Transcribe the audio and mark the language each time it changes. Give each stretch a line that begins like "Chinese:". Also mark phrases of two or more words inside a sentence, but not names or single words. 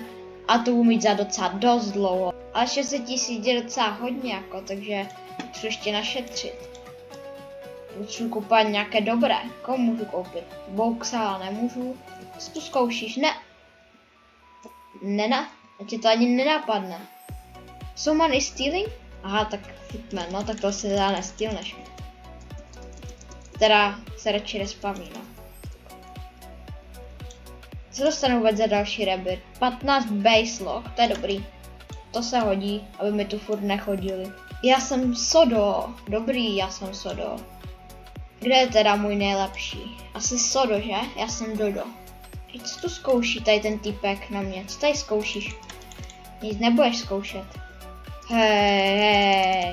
Czech: A to budu mít za docela dost dlouho. Ale 600 000 je docela hodně jako, takže chci ještě našetřit. Potřebuji koupit nějaké dobré. Koho můžu koupit? Bouksala nemůžu. Co tu zkoušíš? Ne. Nena? Tě to ani nenapadne.
English: Someone is stealing?
Czech: Aha, tak Fitman, no tak to se dá nestylneš. teda se radši respawní, no. Co dostanu vůbec za další rebirth? 15
English: base lock,
Czech: to je dobrý. To se hodí, aby mi tu furt nechodili. Já jsem Sodo, dobrý, já jsem Sodo. Kde je teda můj nejlepší? Asi Sodo, že? Já jsem Dodo. Co tu zkouší tady ten týpek na mě? Co tady zkoušíš? Nic nebudeš zkoušet. Hej.